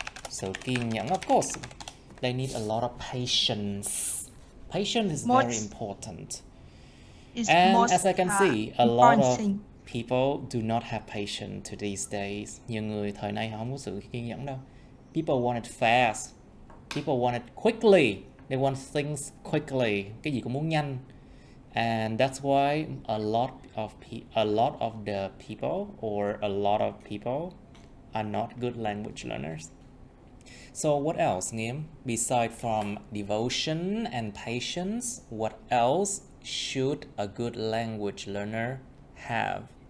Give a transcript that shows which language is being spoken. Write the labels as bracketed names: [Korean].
[English] So [Vietnamese] kiên nhẫn, [English] of course, they need a lot of patience. Patience is very important. And as I can see, a lot of people do not have patience to these days. [Vietnamese] Nhiều người thời nay họ không có sự kiên nhẫn đâu. [English] People want it fast. People want it quickly. They want things quickly. [Vietnamese] Cái gì cũng muốn nhanh. [English] And that's why a lot of the people or a lot of people are not good language learners. So what else, Nghiêm? Besides from devotion and patience, what else should a good language learner have?